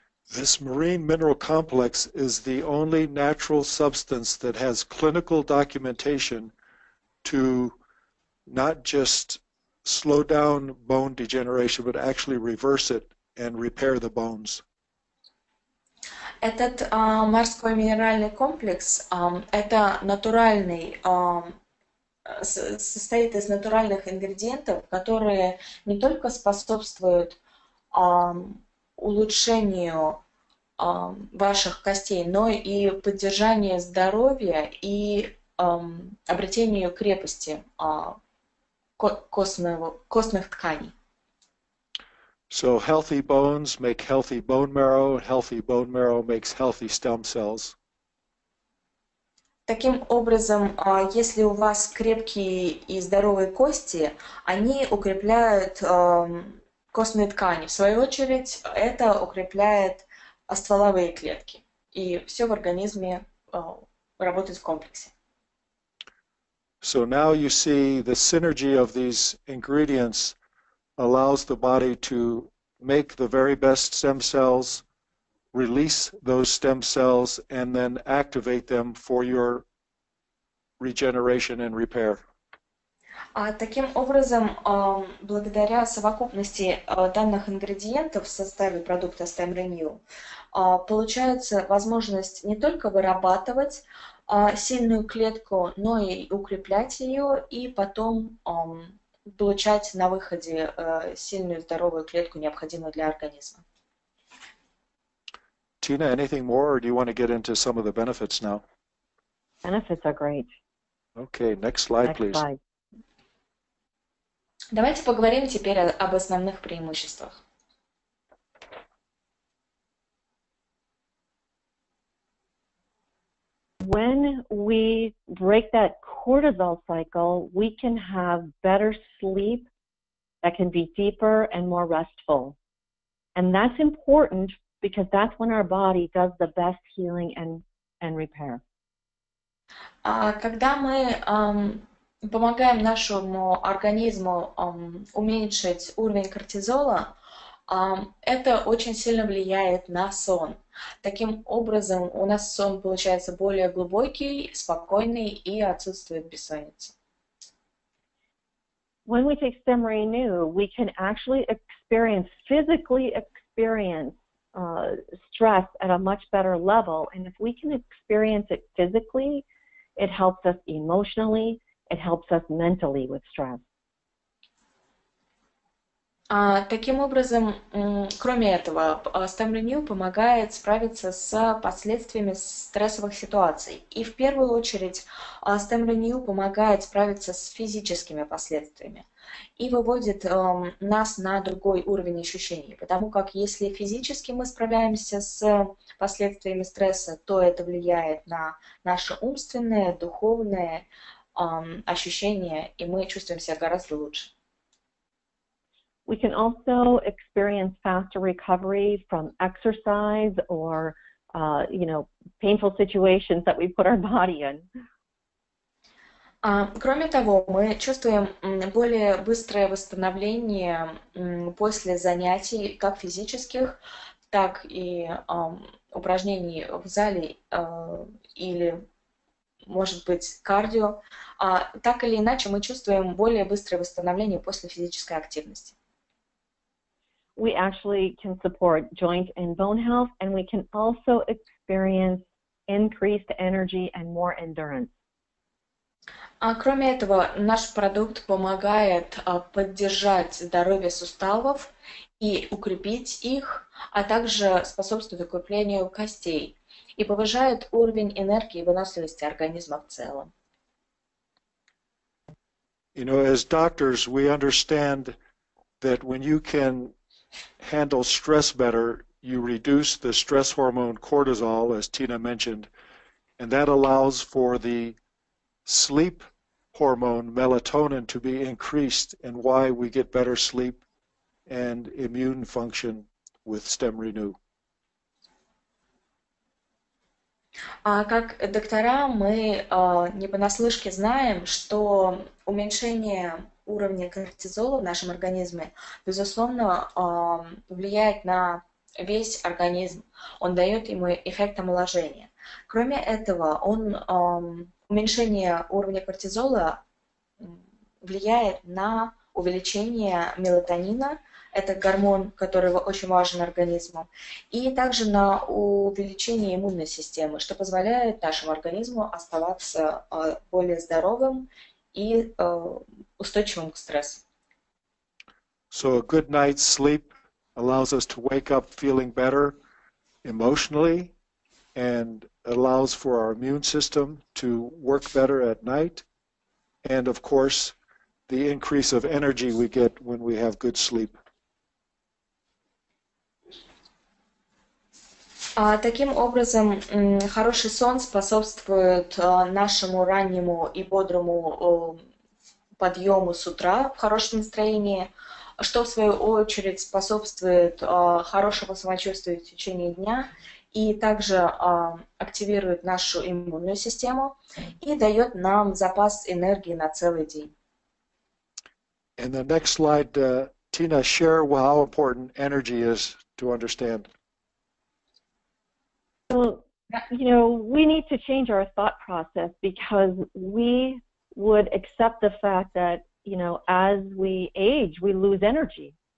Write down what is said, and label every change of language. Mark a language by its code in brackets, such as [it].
[en] This marine mineral complex is the only natural substance that has clinical documentation to not just slow down bone degeneration, but actually reverse it and repair the bones. [ru] Этот морской минеральный комплекс это натуральный, состоит из натуральных ингредиентов, которые не только способствуют улучшению ваших костей, но и поддержанию здоровья и обретению крепости костных тканей. [en] So healthy bones make healthy bone marrow, and healthy bone marrow makes healthy stem cells. [ru] Таким образом, если у вас крепкие и здоровые кости, они укрепляют костные ткани. В свою очередь, это укрепляет стволовые клетки. И все в организме работает в комплексе. [en] So now you see the synergy of these ingredients allows the body to make the very best stem cells, release those stem cells, and then activate them for your regeneration and repair. [ru] Таким образом, благодаря совокупности данных ингредиентов в составе продукта StemRenu, получается возможность не только вырабатывать сильную клетку, но и укреплять ее, и потом получать на выходе сильную здоровую клетку, необходимую для организма. [en] Tina, anything more, or do you want to get into some of the benefits now? Benefits are great. Okay, next slide, Next please. slide. [ru] Давайте поговорим теперь об основных преимуществах. [en] When we break that cortisol cycle, we can have better sleep that can be deeper and more restful. And that's important because that's when our body does the best healing and repair. [ru] Когда мы помогаем нашему организму уменьшить уровень кортизола, это очень сильно влияет на сон. Таким образом, у нас сон получается более глубокий, спокойный и отсутствует бессонница. [en] When we take StemRenu, we can actually physically experience stress at a much better level. And if we can experience it physically, it helps us emotionally, it helps us mentally with stress. [ru] Таким образом, кроме этого, StemRenu помогает справиться с последствиями стрессовых ситуаций. И в первую очередь StemRenu помогает справиться с физическими последствиями и выводит нас на другой уровень ощущений. Потому как если физически мы справляемся с последствиями стресса, то это влияет на наше умственное, духовное ощущение, и мы чувствуем себя гораздо лучше. [en] We can also experience faster recovery from exercise or, painful situations that we put our body in. [ru] Кроме того, мы чувствуем более быстрое восстановление после занятий, как физических, так и упражнений в зале или, может быть, кардио. Так или иначе, мы чувствуем более быстрое восстановление после физической активности. [en] We actually can support joint and bone health, and we can also experience increased energy and more endurance. [ru] Кроме этого, наш продукт помогает поддержать здоровье суставов и укрепить их, а также способствует укреплению костей и повышает уровень энергии и выносливости организма в целом. [en] You know, as doctors, we understand that when you can handle stress better, you reduce the stress hormone cortisol, as Tina mentioned, and that allows for the sleep hormone melatonin to be increased, and why we get better sleep and immune function with StemRenu. [ru] Как доктора мы не понаслышке знаем, что уменьшение уровня кортизола в нашем организме, безусловно, влияет на весь организм. Он дает ему эффект омоложения. Кроме этого, уменьшение уровня кортизола влияет на увеличение мелатонина, это гормон, который очень важен организму, и также на увеличение иммунной системы, что позволяет нашему организму оставаться более здоровым и устойчивым к стрессу. [en] So a good night's sleep allows us to wake up feeling better emotionally and allows for our immune system to work better at night, and of course the increase of energy we get when we have good sleep. [ru] Таким образом, хороший сон способствует нашему раннему и бодрому подъему с утра в хорошем настроении, что в свою очередь способствует хорошему самочувствию в течение дня и также активирует нашу иммунную систему и дает нам запас энергии на целый день. [en] In the next slide, Tina, share how important energy is to understand. Well, we need to change our thought process because we would accept the fact that, as we age, we lose energy.